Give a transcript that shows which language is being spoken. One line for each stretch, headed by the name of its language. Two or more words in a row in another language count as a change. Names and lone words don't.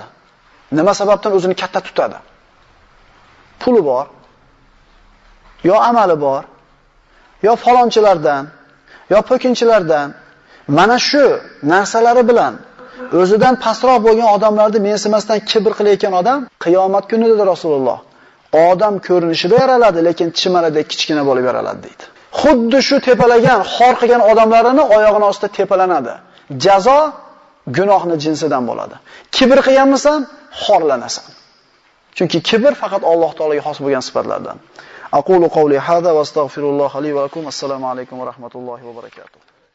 Uzbek: Nima sababdan o'zini katta tutadi? Puli bor, yo amali bor, yo falonchilardan, yo po'kinchilardan mana shu narsalari bilan o'zidan pastroq bo'lgan odamlarni mensimasdan kibr qilayotgan odam qiyomat kunida Rasululloh odam ko'rinishida yaraladi, lekin chimaradek kichkina bo'lib yaraladi deydi. Xuddi shu tepalagan, xor qilgan odamlarini oyog'ini ostida tepalanadi. Jazo gunohni jinsidan bo'ladi. Kibr qilganmisan, xorlanasan. Chunki kibr faqat Alloh taolaga xos bo'lgan sifatlardan.
Arabic: أقول قولي هذا وأستغفر الله لي ولكم. السلام عليكم ورحمة الله وبركاته.